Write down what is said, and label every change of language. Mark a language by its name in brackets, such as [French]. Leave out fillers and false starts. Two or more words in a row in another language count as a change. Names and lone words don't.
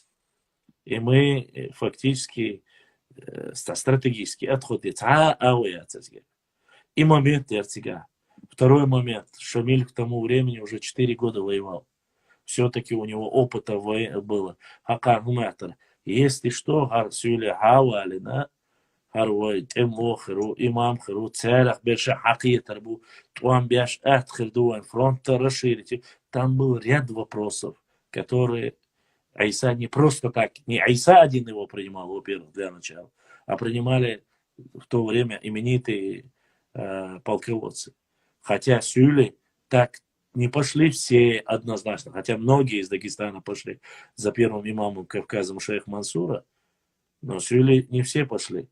[Russian] И мы фактически стратегически отходили. И момент Эртига. Второй момент. Шамиль к тому времени уже 4 года воевал. Все-таки у него опыта было. Если что, Сюля Хавалина, Харвой, Темохеру, Имамхеру, Целях, Берша Хакиетарбу, Туамбяш, Атхердуан, фронт расширить. Там был ряд вопросов, которые Айса не просто так, не Айса один его принимал, во-первых, для начала, а принимали в то время именитые полководцы. Хотя Сюли так не пошли все однозначно, хотя многие из Дагестана пошли за первым имамом Кавказом шейх Мансура, но Сюли не все пошли.